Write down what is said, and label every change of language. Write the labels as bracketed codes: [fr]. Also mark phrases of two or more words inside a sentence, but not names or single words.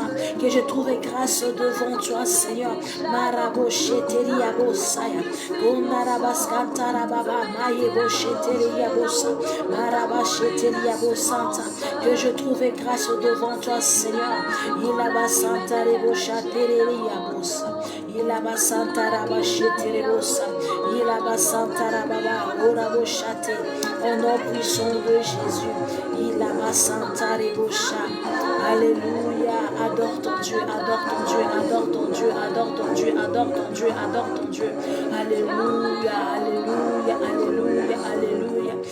[fr] Que je trouve grâce devant toi, Seigneur. Que je trouve grâce devant toi, Seigneur. Il a basanta rebo chateria bossa. Il a basanta raba cheterebosa. Il a basanta rababa orabo chate. Au nom puissant de Jésus. Il a basanta rebosha. Alléluia. Adore ton Dieu, adore ton Dieu, adore ton Dieu, adore ton Dieu, adore ton Dieu, adore ton Dieu. Alléluia, alléluia, alléluia, alléluia.